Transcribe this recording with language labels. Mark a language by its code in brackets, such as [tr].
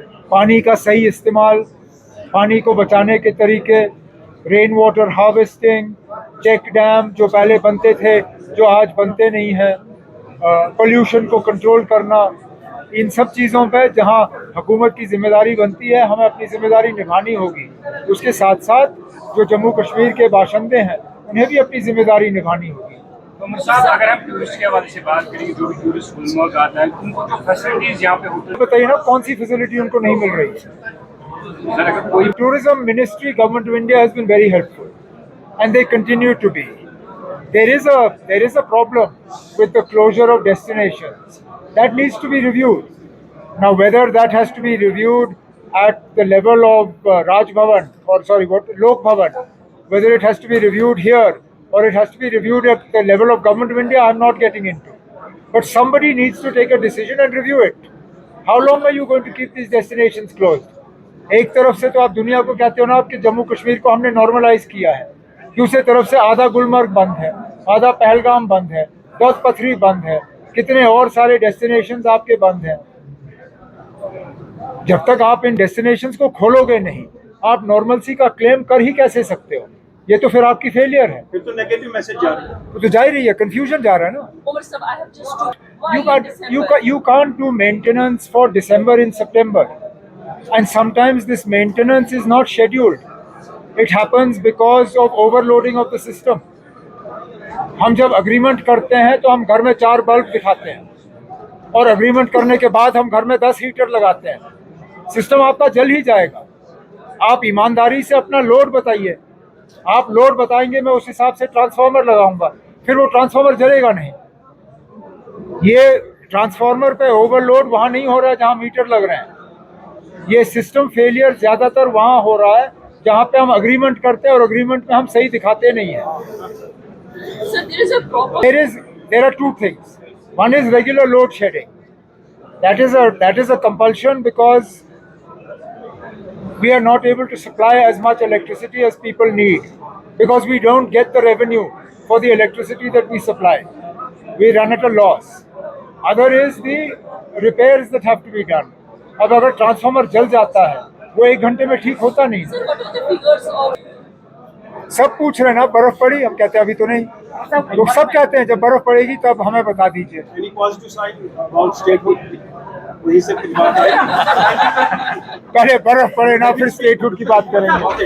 [hi] पानी का सही इस्तेमाल, पानी को बचाने के तरीके, rain water harvesting, check dam जो पहले बनते थे जो आज बनते नहीं हैं, पोल्यूशन को कंट्रोल करना, इन सब चीज़ों पे जहां हुकूमत की ज़िम्मेदारी बनती है हमें अपनी ज़िम्मेदारी निभानी होगी। उसके साथ साथ जो जम्मू कश्मीर के बाशिंदे हैं उन्हें भी अपनी ज़िम्मेदारी निभानी होगी। तो साहब, अगर हम टूरिस्ट के हवाले से बात करें, जो भी टूरिस्ट गुलमर्ग आता है उनको जो फैसिलिटीज़ यहाँ पे होटल, बताइए ना कौन सी फैसिलिटी उनको नहीं मिल रही है। [en] Tourism Ministry, Government of India has been very helpful, and they continue to be. There is a problem with the closure of destinations that needs to be reviewed. Now, whether that has to be reviewed at the level of Raj Bhavan, or sorry, what Lok Bhavan, whether it has to be reviewed here or it has to be reviewed at the level of Government of India, I'm not getting into. But somebody needs to take a decision and review it. How long are you going to keep these destinations closed? [hi] एक तरफ से तो आप दुनिया को कहते हो ना कि जम्मू कश्मीर को हमने नॉर्मलाइज किया है, दूसरी तरफ से आधा गुलमर्ग बंद है, आधा पहलगाम बंद है, 10 पथरी बंद है, कितने और सारे डेस्टिनेशंस आपके बंद हैं। जब तक आप इन डेस्टिनेशंस को खोलोगे नहीं, आप नॉर्मलसी का क्लेम कर ही कैसे सकते हो? ये तो फिर आपकी फेलियर है। फिर तो नेगेटिव मैसेज जा रहा है। तो जा ही रही है, कंफ्यूजन जा रहा है ना। [en] Umar sir, I have just two. You can't do maintenance for December in September, and sometimes this maintenance is not scheduled. It happens because of overloading of the system. [hi] हम जब अग्रीमेंट करते हैं तो हम घर में 4 बल्ब दिखाते हैं, और अग्रीमेंट करने के बाद हम घर में 10 हीटर लगाते हैं। सिस्टम आपका जल ही जाएगा। आप ईमानदारी से अपना लोड बताइए। आप लोड बताएंगे, मैं उस हिसाब से ट्रांसफार्मर लगाऊंगा, फिर वो ट्रांसफार्मर जलेगा नहीं। ये ट्रांसफार्मर पे ओवरलोड वहाँ नहीं हो रहा है जहाँ मीटर लग रहे हैं। ये सिस्टम फेलियर ज़्यादातर वहाँ हो रहा है जहाँ पे हम अग्रीमेंट करते हैं और अग्रीमेंट में हम सही दिखाते नहीं हैं। [en] So there is a problem. There are two things. One is regular load shedding. That is a compulsion because we are not able to supply as much electricity as people need, because we don't get the revenue for the electricity that we supply. We run at a loss. Other is the repairs that have to be done. [hi] अब अगर transformer जल जाता है, वो 1 घंटे में ठीक होता नहीं। [en] Sir, what are the figures of? [hi] सब पूछ रहे हैं ना, बर्फ पड़ी? हम कहते हैं अभी तो नहीं। लोग सब कहते हैं जब बर्फ पड़ेगी तब हमें बता दीजिए। [en] Any positive sign about statehood? [hi] वही से कुछ बात है। पहले बर्फ पड़े ना, फिर स्टेटहुड की बात करेंगे।